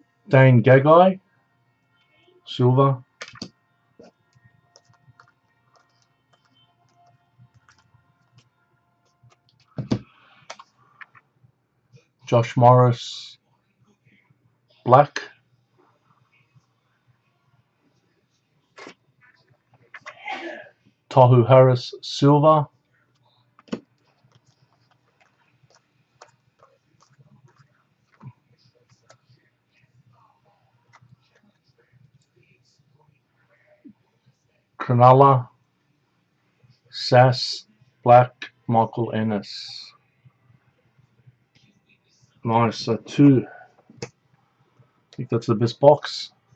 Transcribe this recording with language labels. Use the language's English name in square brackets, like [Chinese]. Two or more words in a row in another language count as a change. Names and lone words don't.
[English] Dane Gagai, silver. Josh Morris, black. Tohu Harris, silver. Cronulla, Sass, black. Michael Ennis. Nice. So 2. I think that's the best box.